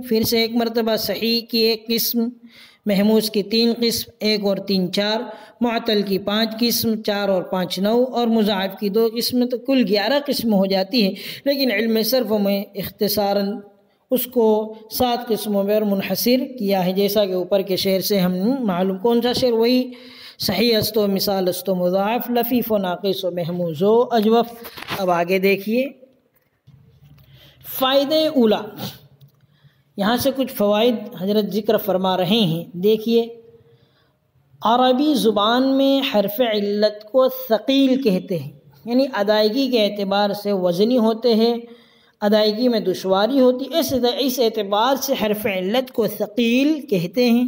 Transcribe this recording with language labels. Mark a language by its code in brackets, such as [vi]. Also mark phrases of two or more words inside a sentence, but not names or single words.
[ur] پھر سے ایک مرتبہ صحیح کی 1 قسم، محموز کی 3 قسم، 1 اور 3 4، معطل کی 5 قسم، 4 اور 5 9، اور مضاعف کی 2 قسمیں، تو کل 11 قسم ہو جاتی ہے۔ لیکن علم صرف میں اختصاراً اس کو 7 قسموں میں اور منحصر کیا ہے، جیسا کہ اوپر کے شعر سے ہم معلوم۔ کون سا شعر؟ [fa] وہی صحیح است و مثال است و مضاعف، لفیف و ناقص و محموز و اجوف۔ [ur] اب آگے دیکھیے فائدہ اولا، یہاں سے کچھ فوائد حضرت ذکر فرما رہے ہیں۔ دیکھیے، عربی زبان میں حرف علت کو ثقیل کہتے ہیں، یعنی ادائیگی کے اعتبار سے وزنی ہوتے ہیں، ادائیگی میں دشواری ہوتی، اس اعتبار سے حرف علت کو ثقیل کہتے ہیں۔